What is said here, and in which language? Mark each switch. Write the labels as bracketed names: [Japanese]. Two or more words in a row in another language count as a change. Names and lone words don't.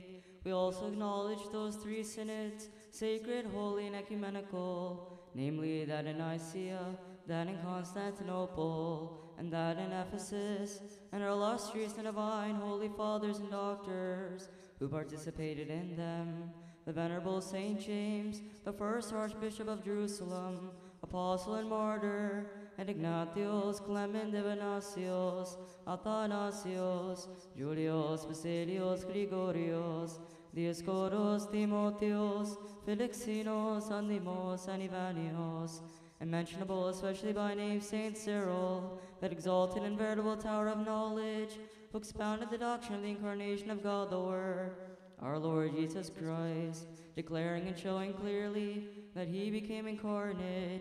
[English] We also acknowledge those three synods, sacred, holy, and ecumenical, namely that in Nicaea, that in Constantinople, and that in Ephesus, and our illustrious and divine holy fathers and doctors who participated in them, the Venerable Saint James, the first Archbishop of Jerusalem, apostle and martyr, and Ignatius, Clement, Divinasios, Athanasios, Julius, Basilios, Gregorios, Dioscoros, Timotheos, Felixinos, Andimos, and Ivanios, and mentionable especially by name Saint Cyril, that exalted and veritable tower of knowledge, who expounded the doctrine of the incarnation of God the Word, our Lord Jesus Christ, declaring and showing clearly that he became incarnate.